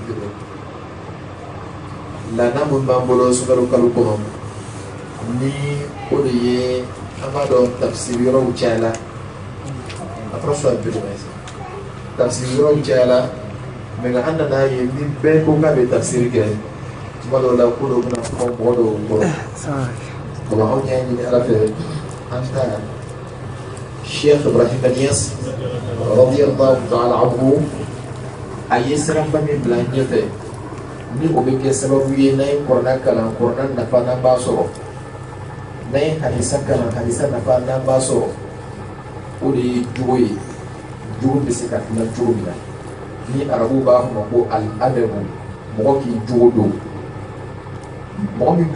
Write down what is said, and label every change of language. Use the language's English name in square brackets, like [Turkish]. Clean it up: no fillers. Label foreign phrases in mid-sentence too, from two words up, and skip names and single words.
[Bambara] laada min b'an bolo sunkalo kalo kɔnɔ ni o de ye an b'a dɔn tafsiri yɔrɔw cayala a fɔra so a bɛɛ de tafsiri yɔrɔw cayala mɛ nka an nana ye ni bɛɛ ko k'a bɛ tafsiri kɛ tuma dɔw la ko dɔw bɛna fɔ mɔgɔ dɔw kɔrɔ donc anw y'a ɲini ala fɛ an ka Sheikh Ibrahim Niass [Arabic] رضي الله تعالى عنه [Bambara] a ye siraba min bila ɲɛfɛ ni o bɛ kɛ sababu ye n'an ye kɔrɔna kalan kɔrɔna nafa n'an b'a sɔrɔ n'an ye hadisa kalan hadisa nafa n'an b'a sɔrɔ o de ye jogo ye jogo bɛ se ka dilan cogo min na ni arabu b'a fɔ ma ko al-adabu mɔgɔ k'i jogo don mɔgɔ min